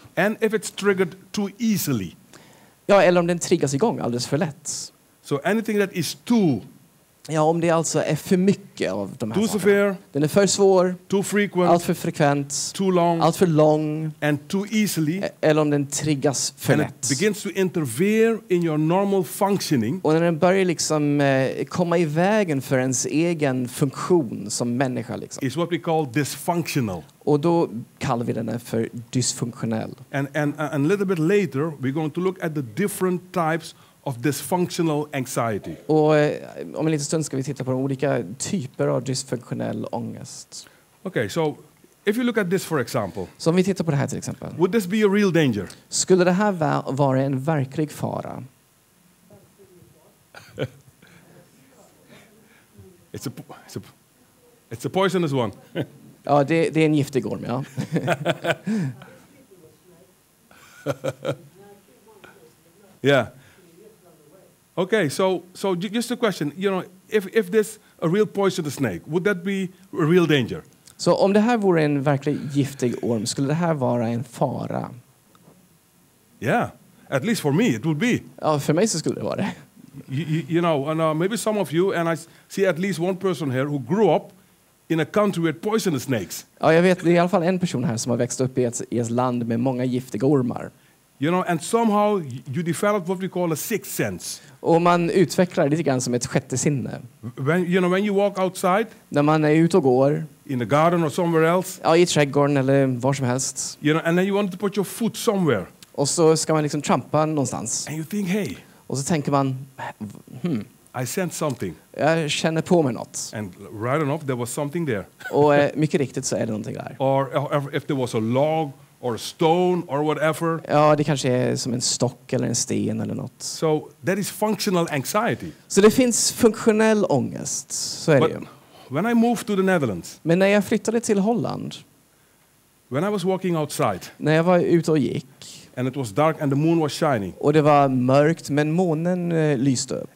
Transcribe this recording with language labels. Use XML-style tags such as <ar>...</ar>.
<en>And if it's triggered too easily.</en> <sv>Ja, eller om den triggas igång alldeles för lätt.</sv> <en>So anything that is too</en> <sv>Ja, om det alltså är för mycket av de här</sv> <en>too</en> <sv>sakerna.</sv> <en>severe,</en> <sv>Den är för svår,</sv> <en>too frequent,</en> <sv>allt för frekvent,</sv> <en>too long,</en> <sv>allt för lång.</sv> <en>and too easily,</en> <sv>Eller om den triggas för</sv> <en>and</en> <sv>lätt.</sv> <en>it begins to interfere in your normal functioning,</en> <sv>Och när den börjar liksom komma i vägen för ens egen funktion som människa. Liksom.</sv> <en>is what we call dysfunctional.</en> <sv>Och då kallar vi den för dysfunktionell.</sv> <en>And a little bit later, we're going to look at the different types of dysfunctional anxiety.</en> <sv>Och om en liten stund ska vi titta på de olika typer av dysfunktionell ångest.</sv> <en>Okay, so if you look at this, for example,</en> <sv>Så om vi tittar på det här till exempel.</sv> <en>would this be a real danger?</en> <sv>Skulle det här vara en verklig fara?</sv> <en>It's a poisonous one.</en> <sv>Ja, det är en giftig orm, ja.</sv> <en>Yeah. Okay, so just a question, if there's a real poisonous snake, would that be a real danger?</en> <sv>Så om det här vore en verkligt giftig orm, skulle det här vara en fara?</sv> <en>Yeah, at least for me it would be.</en> <sv>Ja, för mig så skulle det vara det.</sv> <en>You know, and maybe some of you, and I see at least one person here who grew up in a country with poisonous snakes.</en> <sv>Ja, jag vet, det är i alla fall en person här som har växt upp i ett land med många giftiga ormar.</sv> <en>And somehow you develop what we call a sixth sense.</en> <sv>Och man utvecklar lite grann som ett sjätte sinne.</sv> <en>When you walk outside,</en> <sv>När man är ute och går,</sv> <en>in the garden or somewhere else,</en> <sv>ja, i trädgården eller var som helst.</sv> <en>and then you want to put your foot somewhere.</en> <sv>Och så ska man liksom trampa någonstans.</sv> <en>And you think, hey,</en> <sv>Och så tänker man,</sv> <en>I sensed something.</en> <sv>jag känner på mig något.</sv> <en>And right enough, there was something there.</en> <sv>Och mycket riktigt så är det någonting där.</sv> <en>Or if there was a log or a stone or whatever.</en> <sv>Ja, det kanske är som en stock eller en sten eller något.</sv> <en>So that is functional anxiety.</en> <sv>Så det finns funktionell ångest, så är det ju.</sv> <en>When I moved to the Netherlands,</en> <sv>Men när jag flyttade till Holland,</sv> <en>when I was walking outside,</en> <sv>när jag var ute och gick,</sv> <en>and it was dark and the moon was shining,</en> <sv>och det var mörkt men månen lyste upp.</sv>